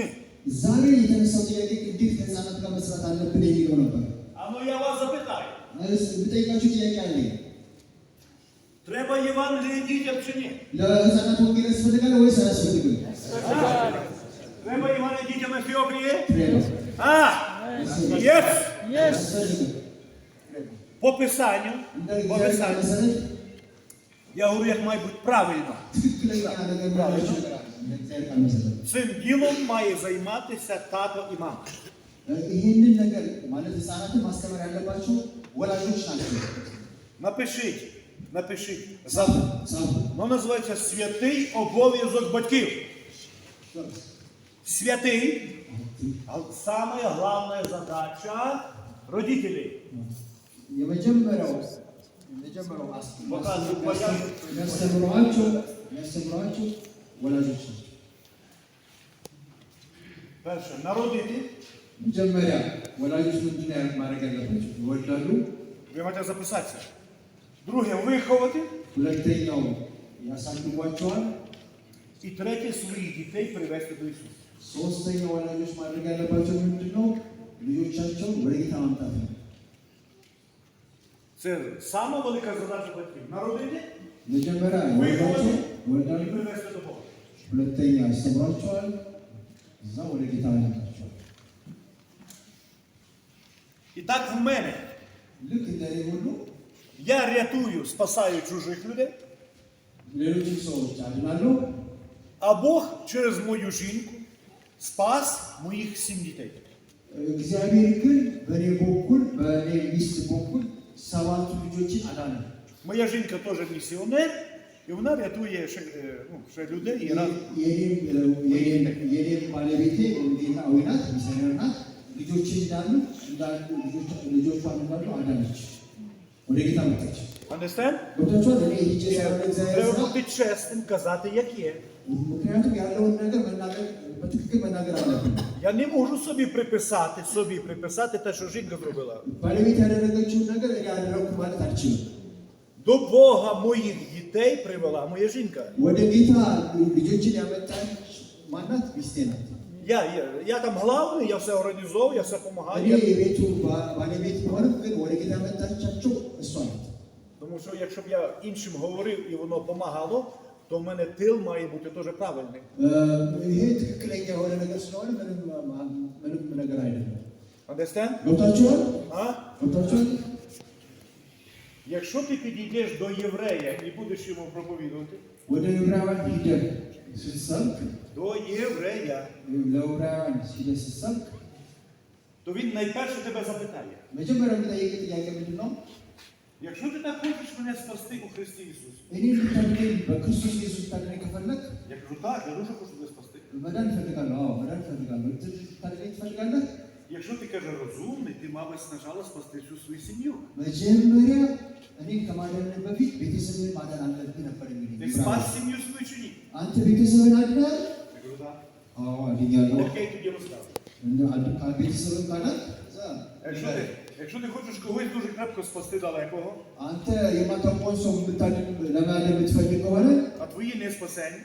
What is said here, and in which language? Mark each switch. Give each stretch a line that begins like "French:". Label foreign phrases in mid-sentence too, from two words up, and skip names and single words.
Amharic: ዛሬ የተነሳው ጥያቄ እንዴት ከህፃናት ጋር መስራት አለብን የሚለው ነበር።
Ukrainian: А ну я вас запитаю,
Amharic: ብጠይቃችሁ ጥያቄ አለኝ።
Ukrainian: треба Євангеліє дітям чи ні?
Amharic: ለህፃናት ወንጌል ያስፈልጋል ወይስ አያስፈልግም?
Ukrainian: Треба Євангеліє дітям Ефіопії? Треба. А, є.
Amharic: ያስፈልግም።
Ukrainian: По Писанню,
Amharic: እንደ
Ukrainian: по
Amharic: እግዚአብሔር ቃል
Ukrainian: Писанню.
Amharic: መሰረት
Ukrainian: Я говорю, як має бути правильно.
Amharic: ትክክለኛ ነገር ማለት ነው። እንደ እግዚአብሔር ቃል መሰረት
Ukrainian: Цим ділом має займатися тато і мама.
Amharic: ይህንን ነገር ማለት ህፃናትን ማስተማር ያለባቸው ወላጆች ናቸው።
Ukrainian: Напишіть.
Amharic: ጻፉ።
Ukrainian: Воно називається святий обов'язок батьків.
Russian: Святий Самая главная задача родителей.
Amharic: የመጀመሪያው የሚያስተምሯቸው ወላጆች ናቸው።
Ukrainian: Перше, народити.
Amharic: መጀመሪያ ወላጆች ምንድን ነው ማድረግ ያለባቸው? ይወልዳሉ።
Ukrainian: Ви маєте записатися. Друге, виховати.
Amharic: ሁለተኛው ያሳድጓቸዋል።
Ukrainian: І третє, своїх дітей привести до Ісуса.
Amharic: ሶስተኛው ወላጆች ማድረግ ያለባቸው ምንድን ነው? ልጆቻቸውን ወደ ጌታ ማምጣት ነው።
Ukrainian: Це сама велика задача батьків. Народити,
Amharic: መጀመሪያ
Ukrainian: виховати
Amharic: ይወልዳሉ።
Ukrainian: і привести до Бога.
Amharic: ሁለተኛ ያስተምሯቸዋል። እዛ ወደ ጌታ ያመጣቸዋል።
Ukrainian: І так в мене.
Amharic: ልክ እንደኔ ሁሉ
Ukrainian: Я рятую, спасаю чужих людей,
Amharic: ሌሎችን ሰዎች አድናለሁ።
Ukrainian: а Бог через мою жінку спас моїх 7 дітей.
Amharic: እግዚአብሔር ግን በእኔ በኩል በእኔ ሚስት በኩል 7 ልጆችን አዳነ።
Ukrainian: Моя жінка теж місіонер, і вона рятує ще людей і раз.
Amharic: የኔም ባለቤቴ ወንጌላዊ ናት፣ ሚስዮነር ናት። ልጆች እንዳሉ ልጆቿን እንዳሉ አዳነች፣ ወደ ጌታ መጣች።
English: Understand?
Amharic: ገብታችኋል? እኔ ሂጄ ሳይሆን እግዚአብሔር
Ukrainian: Треба
Amharic: ስራ
Ukrainian: бути чесним, казати, як є.
Amharic: ምክንያቱም ያለውን ነገር መናገር በትክክል መናገር አለብን።
Ukrainian: Я не можу собі приписати те, що жінка зробила.
Amharic: ባለቤት ያደረገችውን ነገር እኔ አደረኩ ማለት አልችልም።
Ukrainian: До Бога моїх дітей привела моя жінка.
Amharic: ወደ ጌታ ልጆችን ያመጣች ማናት? ሚስቴ ናት።
Ukrainian: Я там главний, я все організовую, я все
Amharic: እኔ
Ukrainian: допомагаю.
Amharic: የቤቱ ባለቤት ቢሆንም ግን ወደ ጌታ ያመጣቻቸው እሷ ናት።
Ukrainian: Тому що якщо б я іншим говорив і воно допомагало, то в мене тил має бути теж правильний.
Amharic: ይሄ ትክክለኛ የሆነ ነገር ስለሆነ ምንም ነገር አይደለም።
English: Understand?
Amharic: ገብታችኋል? А? ገብታችኋል?
Ukrainian: Якщо ти підійдеш до єврея і будеш йому проповідувати,
Amharic: ወደ ዕብራውያን ሂደህ ስትሰብክ
Ukrainian: до єврея,
Amharic: ለዕብራውያን ሂደህ ስትሰብክ
Ukrainian: то він найперше тебе запитає.
Amharic: መጀመሪያ የሚጠይቅህ ጥያቄ ምንድን ነው?
Ukrainian: Якщо ти так хочеш мене спасти у Христі Ісусі,
Amharic: እኔ ልታድነኝ በክርስቶስ ኢየሱስ ልታድነኝ ከፈለግ
Ukrainian: я кажу, так, я дуже хочу тебе спасти.
Amharic: መዳን እፈልጋለሁ። አዎ መዳን እፈልጋለሁ። ልታድነኝ ትፈልጋለህ?
Ukrainian: Якщо ти каже розумний, ти, мабуть, спочатку спасти всю свою сім'ю.
Amharic: መጀመሪያ እኔ ከማዳን በፊት ቤተሰብን ማዳን አለብህ ነበር የሚለኝ።
Ukrainian: Ти спас сім'ю свою чи ні?
Amharic: አንተ ቤተሰብን አድነሃል?
Ukrainian: Я кажу, так.
Amharic: አዎ አድኛለሁ።
Ukrainian: Окей, тоді розказуй.
Amharic: ቤተሰብን ካዳን
Ukrainian: Якщо ти хочеш когось дуже крепко спасти далекого,
Amharic: አንተ የማታውቀውን ሰው ለማዳን የምትፈልግ ከሆነ
Ukrainian: а твої не спасені,